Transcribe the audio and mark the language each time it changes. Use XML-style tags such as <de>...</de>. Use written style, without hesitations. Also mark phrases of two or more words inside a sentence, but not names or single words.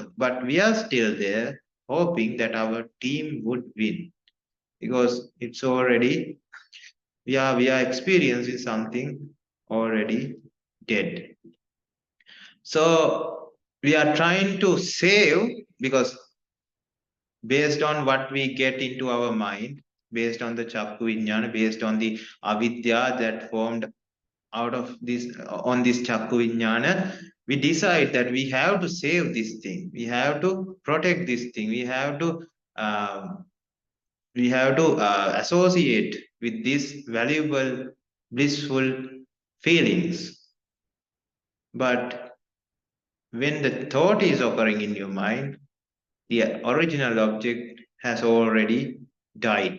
<en>But we are still there hoping that our team would win, because it's already we are experiencing something already dead. So we are trying to save, because based on what we get into our mind, based on the</en> <pi>chakku vijnana,</pi> <en>based on the avidya that formed out of this on this</en> <pi>chakku vijnana,</pi> <en>we decide that we have to save this thing, we have to protect this thing, um, we have to associate with these valuable, blissful feelings. But when the thought is occurring in your mind, the original object has already died.</en>